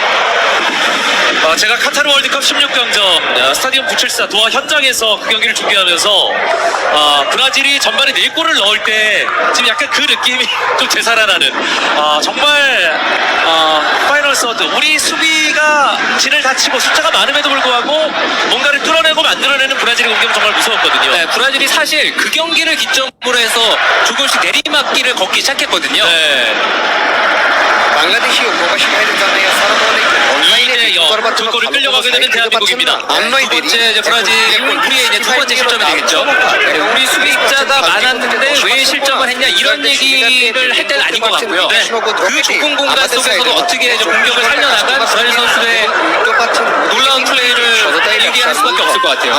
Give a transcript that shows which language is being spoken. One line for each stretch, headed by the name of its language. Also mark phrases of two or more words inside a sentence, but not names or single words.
Korean: 제가 카타르 월드컵 16강전 스타디움 부첼사 도하 현장에서 그 경기를 준비하면서 브라질이 전반에 4골을 넣을 때 지금 약간 그 느낌이 좀 되살아나는 정말 파이널 서드 우리 수비가 진을 다치고 숫자가 많음에도 불구하고 뭔가를 뚫어내고 만들어내는 브라질의 공격 정말 무서웠거든요. 네, 브라질이 사실 그 경기를 기점으로 해서 조금씩 내리막길을 걷기 시작했거든요. 네.
Bangla: বাংলাদেশি ও প্রবাসী ভাইদের জানাই
Arabic: السلام عليكم.
Korean: 이대 0 두 골을 끌려 공격하게 되는 대한민국입니다. 두 번째 이제 브라질의 골, 우리의 이제 두 번째 실점이 되겠죠. 네, 우리 수비자가 많았는데 왜 실점을 했냐 이런 얘기를 할 때는 아닌 것 같고요. 네, 그 좁은 공간 속에서도 어떻게 이제 공격을 살려나간 브라질 선수의 놀라운 플레이를 얘기할 수밖에 없을 것 같아요.